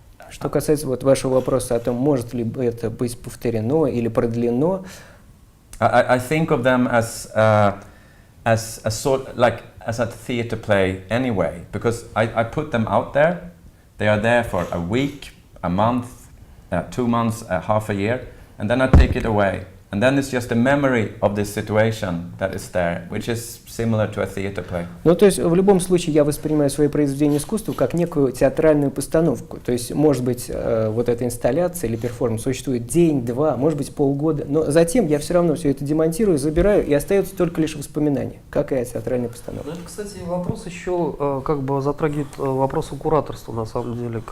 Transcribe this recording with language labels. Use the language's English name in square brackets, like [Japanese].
[Russian] Что касается вот вашего вопроса о том, может ли это быть повторено или продлено, [English] I think of them as a sort, like as a theater play anyway, because I put them out there. They are there for a week, a month, 2 months, half a year, and then I take it away. And then it's just a memory of this situation that is there, which is similar to a theater play. [Russian] Ну, то есть, в любом случае, я воспринимаю свои произведения искусства как некую театральную постановку. То есть, может быть, вот эта инсталляция или перформанс существует день, два, может быть, полгода, но затем я все равно все это демонтирую, забираю, и остается только лишь воспоминание, как и о театральной постановке. Ну, это, кстати, вопрос еще как бы затрагивает вопрос кураторства, на самом деле.